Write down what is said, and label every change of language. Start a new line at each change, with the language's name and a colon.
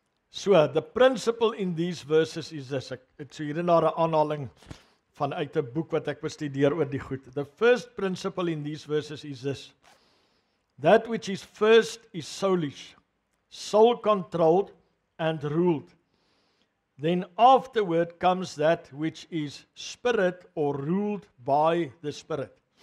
English: So, the principle in these verses is this.
Afrikaans: Ek het so hierin daar 'n aanhaling vanuit 'n boek wat ek bestudeer oor die goed.
English: The first principle in these verses is this. That which is first is soulish, soul-controlled and ruled. Then afterward comes that which is spirit or ruled by the spirit.